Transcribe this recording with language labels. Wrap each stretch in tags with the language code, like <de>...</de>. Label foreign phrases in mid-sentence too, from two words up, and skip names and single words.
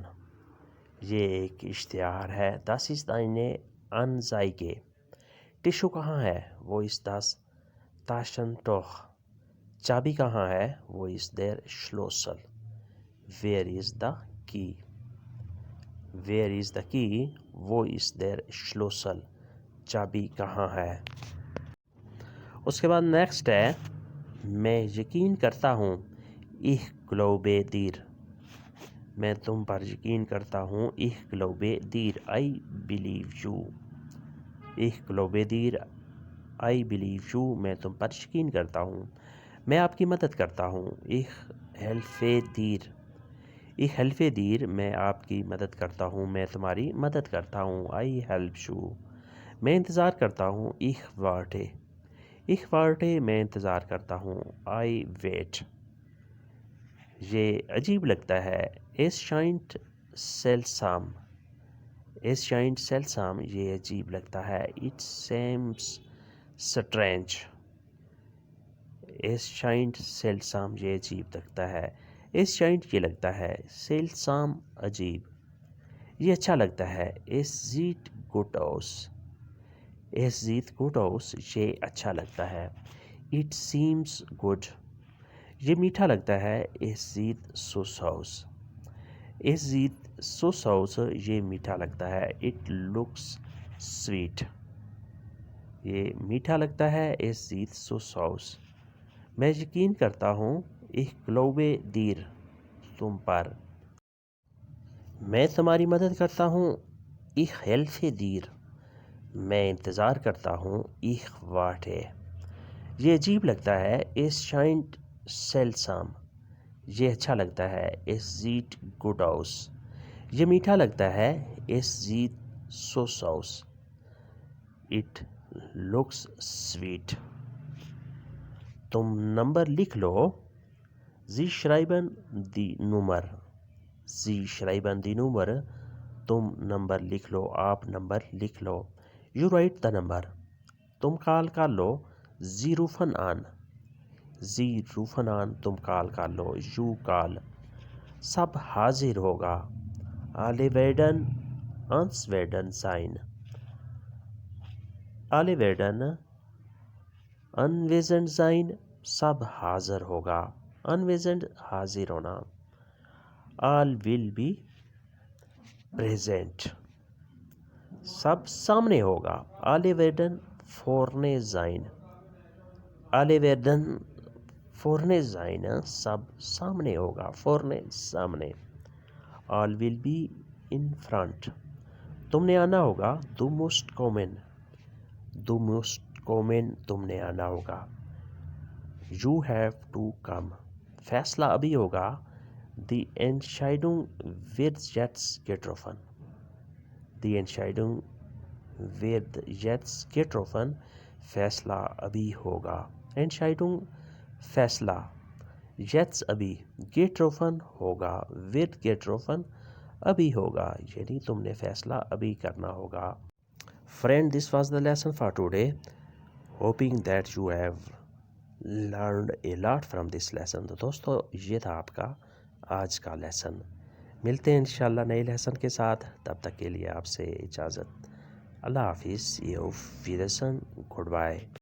<ur>یہ ایک اشتہار ہے.</ur> <de>Das ist eine Anzeige.</de> <ur>ٹشو کہاں ہے؟</ur> <de>Wo ist das Taschentuch?</de> <ur>چابی کہاں ہے؟</ur> <de>Wo ist der Schlüssel?</de> <en>Where is the key? Where is the key?</en> <de>Wo ist der Schlüssel?</de> <ur>چابی کہاں ہے؟ اس کے بعد نیکسٹ ہے میں یقین کرتا ہوں.</ur> <de>Ich glaube dir.</de> <ur>میں تم پر یقین کرتا ہوں.</ur> <de>Ich glaube dir.</de> <en>I believe you.</en> <de>Ich glaube dir.</de> <en>I believe you.</en> <ur>میں تم پر یقین کرتا ہوں. میں آپ کی مدد کرتا ہوں.</ur> <de>Ich helfe dir. Ich helfe dir.</de> <ur>میں آپ کی مدد کرتا ہوں. میں تمہاری مدد کرتا ہوں.</ur> <en>I help you.</en> <ur>میں انتظار کرتا ہوں.</ur> <de>Ich warte. Ich warte.</de> <ur>میں انتظار کرتا ہوں.</ur> <en>I wait.</en> <ur>یہ عجیب لگتا ہے.</ur> <de>Es scheint seltsam. Es scheint seltsam.</de> <ur>یہ عجیب لگتا ہے.</ur> <en>It seems strange.</en> <de>Es scheint seltsam.</de> <ur>یہ عجیب لگتا ہے.</ur> <de>Es scheint</de> <ur>یہ لگتا ہے. Seltsam عجیب. یہ اچھا لگتا ہے.</ur> <de>Es sieht gut aus. Es sieht gut aus.</de> <ur>یہ اچھا لگتا ہے.</ur> <en>It seems good.</en> <ur>یہ میٹھا لگتا ہے.</ur> <de>Es sieht süß aus. Es sieht süß aus.</de> <ur>یہ میٹھا لگتا ہے.</ur> <en>It looks sweet.</en> <ur>یہ میٹھا لگتا ہے.</ur> <de>Es sieht süß aus.</de> <ur>میں یقین کرتا ہوں.</ur> <de>Ich glaube dir.</de> <ur>تم پر. میں تمہاری مدد کرتا ہوں.</ur> <de>Ich helfe dir.</de> <ur>میں انتظار کرتا ہوں.</ur> <de>Ich warte.</de> <ur>یہ عجیب لگتا ہے.</ur> <de>Es scheint seltsam.</de> <ur>یہ اچھا لگتا ہے.</ur> <de>Es sieht gut aus.</de> <ur>یہ میٹھا لگتا ہے.</ur> <de>Es sieht süß aus.</de> <en>It looks sweet.</en> <ur>تم نمبر لکھ لو.</ur> <de>Sie schreiben die Nummer. Sie schreiben die Nummer.</de> <ur>تم نمبر لکھ لو. آپ نمبر لکھ لو.</ur> <en>You write the number.</en> <ur>تم کال کر لو.</ur> <de>Sie rufen an. Sie rufen an.</de> <ur>تم کال کر لو.</ur> <en>You call.</en> <ur>سب حاضر ہوگا.</ur> <de>Alle werden anwesend sein. Alle werden anwesend sein.</de> <ur>سب حاضر ہوگا. Anwesend حاضر ہونا.</ur> <en>All will be present.</en> <ur>سب سامنے ہوگا.</ur> <de>Alle werden vorne sein. Alle werden vorne sein.</de> <ur>سب سامنے ہوگا. Vorne سامنے.</ur> <en>All will be in front.</en> <ur>تم نے آنا ہوگا.</ur> <de>Du musst kommen. Du musst kommen.</de> <ur>تم نے آنا ہوگا.</ur> <en>You have to come.</en> <ur>فیصلہ ابھی ہوگا.</ur> <de>Die Entscheidung wird jetzt getroffen. Die Entscheidung wird jetzt getroffen.</de> <ur>فیصلہ ابھی ہوگا. Entscheidung فیصلہ. Jetzt ابھی. Getroffen ہوگا.</ur> <de>Wird getroffen</de> <ur>ابھی ہوگا. یعنی تم نے فیصلہ ابھی کرنا ہوگا.</ur> <en>Friend, this was the lesson for today. Hoping that you have learned a lot from this lesson.</en> <ur>تو دوستو یہ تھا آپ کا آج کا لیسن. ملتے ہیں انشاءاللہ نئے لیسن کے ساتھ. تب تک کے لیے آپ سے اجازت. اللہ حافظ.</ur> <de>Auf Wiedersehen. Goodbye.</de>